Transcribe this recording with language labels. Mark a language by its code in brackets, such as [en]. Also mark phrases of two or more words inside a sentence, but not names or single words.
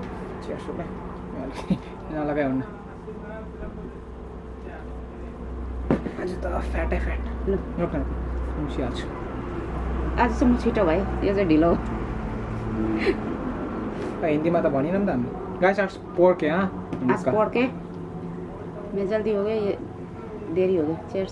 [ne] नलगाइ हुन्न। आज त फ्याटै फ्याट। ल रोक्न मुसिहाल्छु। आज चाहिँ म छिटो भयो, यो चाहिँ ढिलो। हिन्दीमा त भनिनँ नि त हामी। गाइस आज पोर्क है। आज पोर्क है। [hi] मैं जल्दी हो गया, ये देरी हो गई। [ne] चेयर्स।